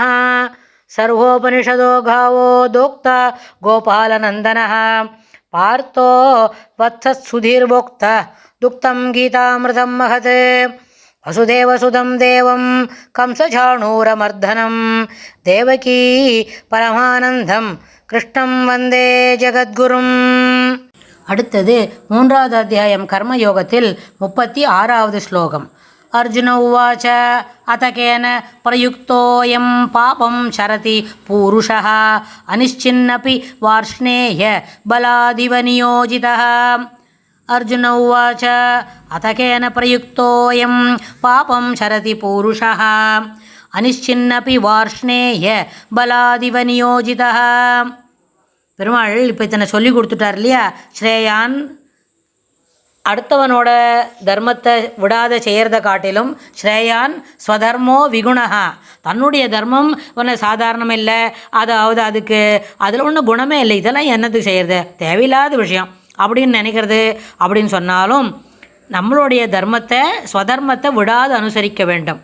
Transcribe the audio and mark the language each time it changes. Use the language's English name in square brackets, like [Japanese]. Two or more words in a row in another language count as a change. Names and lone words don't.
[Sanskrit] सर्वोपनिषदो गावो दोक्ता गोपालनन्दनः पार्थो वत्सत्सुधीर्भोक्ता दुक्तं गीतामृतं महत्। वसुदेवसुतं देवं कंसचाणूरमर्दनं देवकी परमानन्दं कृष्णं वन्दे जगद्गुरुम्। [Tamil] அடுத்தது 3வது அத்தியாயம் கர்மயோகத்தில் 36வது ஸ்லோகம். [Sanskrit] अर्जुन उवाच अथ केन प्रयुक्तोऽयं पापं शरति पूरुषः अनिश्चिन्नपि वार्ष्णेय बलादिव नियोजितः। अर्जुन उवाच अथ केन प्रयुक्तोऽयं पापं शरति पूरुषः अनिश्चिन्नपि वार्ष्णेय बलादिव नियोजितः. [Tamil] பெருமாள் இப்போ இத்தனை சொல்லி கொடுத்துட்டார் இல்லையா. ஸ்ரேயான் அடுத்தவனோட தர்மத்தை விடாத செய்கிறத காட்டிலும் [Sanskrit] श्रेयान् स्वधर्मो विगुणः, [Tamil] தன்னுடைய தர்மம் ஒன்று சாதாரணம் இல்லை, அதாவது அதுக்கு அதில் ஒன்றும் குணமே இல்லை, இதெல்லாம் என்னத்துக்கு செய்கிறது, தேவையில்லாத விஷயம் அப்படின்னு நினைக்கிறது அப்படின்னு சொன்னாலும் நம்மளுடைய தர்மத்தை ஸ்வதர்மத்தை விடாது அனுசரிக்க வேண்டும்.